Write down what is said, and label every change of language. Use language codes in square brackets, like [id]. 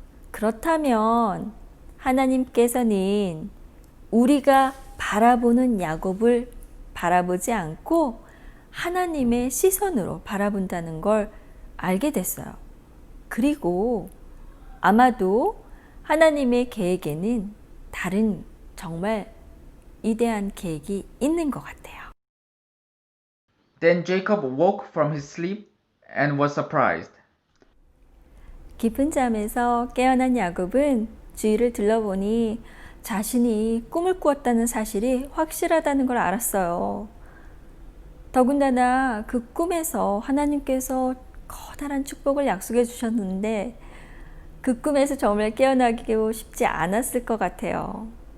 [ko] 그렇다면 하나님께서는 우리가 바라보는 야곱을 바라보지 않고 하나님의 시선으로 바라본다는 걸 알게 됐어요. 그리고 아마도 하나님의 계획에는 다른 정말 위대한 계획이 있는 것 같아요. [en] Then Jacob woke from his sleep and was surprised. [ko] 깊은 잠에서 깨어난 야곱은 주위를 둘러보니 자신이 꿈을 꾸었다는 사실이 확실하다는 걸 알았어요. 더군다나 그 꿈에서 하나님께서 커다란 축복을 약속해 주셨는데 그 꿈에서 정말 깨어나기가 쉽지 않았을 것 같아요.